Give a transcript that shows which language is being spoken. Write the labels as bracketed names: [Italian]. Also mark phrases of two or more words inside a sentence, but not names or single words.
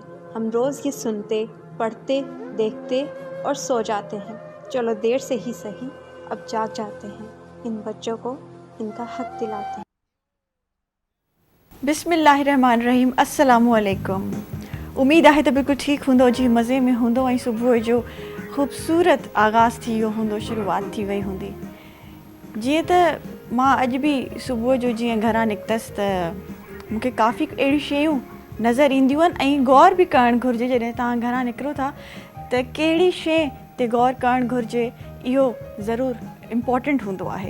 [Urdu] ہم روز یہ سنتے پڑھتے دیکھتے اور سو جاتے ہیں، چلو دیر سے ہی صحیح اب جاگ جاتے ہیں، ان بچوں کو ان کا حق دلاتے ہیں۔ [Arabic] بسم اللہ الرحمن الرحیم۔ السلام علیکم۔ [Sindhi] امید ہے تو بالکل ٹھیک ہوندو، جی مزے میں ہوندو، ऐं सुबुह जो ख़ूबसूरत आगाज़ थी वियो हूंदो, शुरूआत थी वई हूंदी। जीअं त मां अॼु बि सुबुह जो जीअं घरां निकितसि त मूंखे काफ़ी अहिड़ियूं शयूं नज़र ईंदियूं आहिनि ऐं गौर बि करणु घुरिजे। जॾहिं तव्हां घरां निकिरो था त कहिड़ी शइ ते गौर करणु घुरिजे, इहो ज़रूरु इम्पॉर्टेंट हूंदो आहे।